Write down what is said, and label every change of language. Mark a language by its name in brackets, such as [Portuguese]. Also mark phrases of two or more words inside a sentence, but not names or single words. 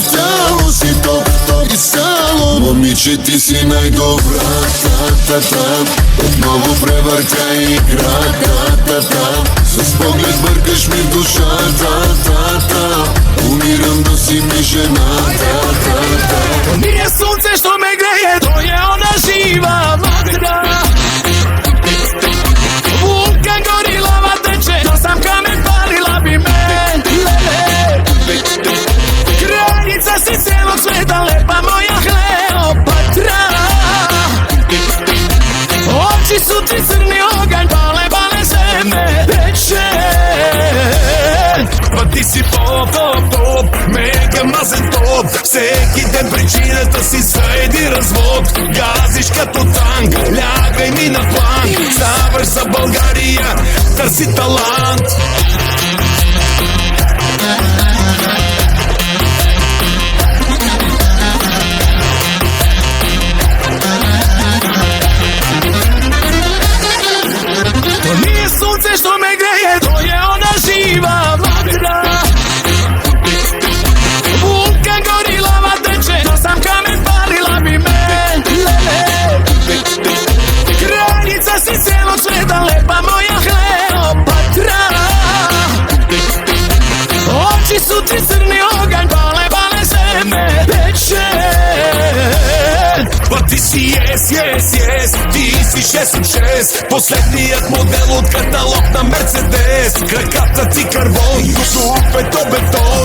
[Bulgarian] В тяло си топ, топ. Изцяло Момиче, ти си най-добрата. Отново превъртя играта. С поглед бъркаш ми в душата. Умирам да си ми жената. [Serbian] Nije sunce što me greje, to je ona živa vatra. Vulkan gori, lava teče, to sam kamen, palila bi me. Kraljica si cijelog sveta, lepa moja Kleopatra. Oči su ti crni oganj, pale se me peče. Pa ti si top, mega mazen top. [Bulgarian] Всеки ден причината си за един развод. Газиш като танк, лягай ми на план. Ставаш за България, търси талант. [Serbian] То nije sunce što me greje, to je ona živa vatra. Vulkan gori, lava teče, to sam kamen, palila bi me. Kraljica si cijelog sveta, lepa moja Kleopatra. Oči su ti crni oganj, pale se me peče. Pa ti si yes, ti si 6/6. [Bulgarian] Последният модел от каталог на Мерцедес. Краката ти карбон, дупето бетон.